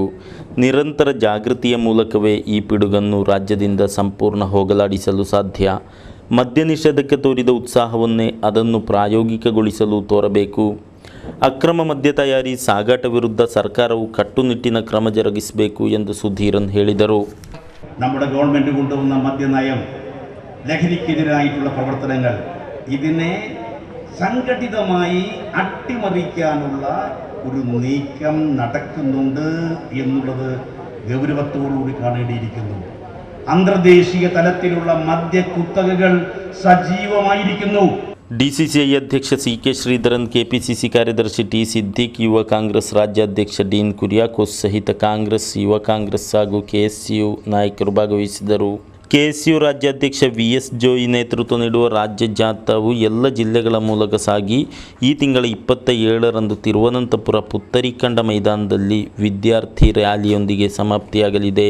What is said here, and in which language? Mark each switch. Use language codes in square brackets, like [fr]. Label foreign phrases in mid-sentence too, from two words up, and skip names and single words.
[kn] ನಿರಂತರ ಜಾಗೃತಿಯ ಮೂಲಕವೇ ಈ ಪಿಡುಗನ್ನು ರಾಜ್ಯದಿಂದ ಸಂಪೂರ್ಣ ಹೋಗಲಾಡಿಸಲು ಸಾಧ್ಯ. ಮದ್ಯ ನಿಷೇಧಕ್ಕೆ ತೋರಿದ ಉತ್ಸಾಹವನ್ನೇ ಅದನ್ನು ಪ್ರಾಯೋಗಿಕಗೊಳಿಸಲು ತೋರಬೇಕು. ಅಕ್ರಮ ಮದ್ಯ ತಯಾರಿ ಸಾಗಾಟ ವಿರುದ್ಧ ಸರ್ಕಾರವು ಕಟ್ಟುನಿಟ್ಟಿನ ಕ್ರಮ ಜರುಗಿಸಬೇಕು ಎಂದು ಸುಧೀರನ್ ಹೇಳಿದರು. [ml] നമ്മുടെ ഗവൺമെൻറ് കൊണ്ടുവന്ന മദ്യനയം, ലഹരിക്കെതിരായിട്ടുള്ള പ്രവർത്തനങ്ങൾ ഇതിനെ സംഘടിതമായി അട്ടിമറിക്കാനുള്ള ഒരു നീക്കം നടക്കുന്നുണ്ട് എന്നുള്ളത് ഗൗരവത്തോടുകൂടി കാണേണ്ടിയിരിക്കുന്നു. അന്തർദേശീയ തലത്തിലുള്ള മദ്യ കുത്തകകൾ സജീവമായിരിക്കുന്നു. [kn] DCCI ಅಧ್ಯಕ್ಷ CK ಶ್ರೀಧರನ್, KPCC ಕಾರ್ಯದರ್ಶಿ T ಸಿದ್ದಿಕ್, ಯುವ ಕಾಂಗ್ರೆಸ್ ರಾಜ್ಯಾಧ್ಯಕ್ಷ ಡೀನ್ ಕುರಿಯಾಕೋಸ್ ಸಹಿತ ಕಾಂಗ್ರೆಸ್, ಯುವ ಕಾಂಗ್ರೆಸ್ ಹಾಗೂ KSU ನಾಯಕರು ಭಾಗವಹಿಸಿದರು. KSU ರಾಜ್ಯಾಧ್ಯಕ್ಷ VS ಜೋಯಿ ನೇತೃತ್ವ ನೀಡುವ ರಾಜ್ಯ ಜಾಥಾವು ಎಲ್ಲ ಜಿಲ್ಲೆಗಳ ಮೂಲಕ ಸಾಗಿ ಈ ತಿಂಗಳ 27ರಂದು ತಿರುವನಂತಪುರ ಪುತ್ತರಿಕಂಡ ಮೈದಾನದಲ್ಲಿ ವಿದ್ಯಾರ್ಥಿ ರ್ಯಾಲಿಯೊಂದಿಗೆ ಸಮಾಪ್ತಿಯಾಗಲಿದೆ.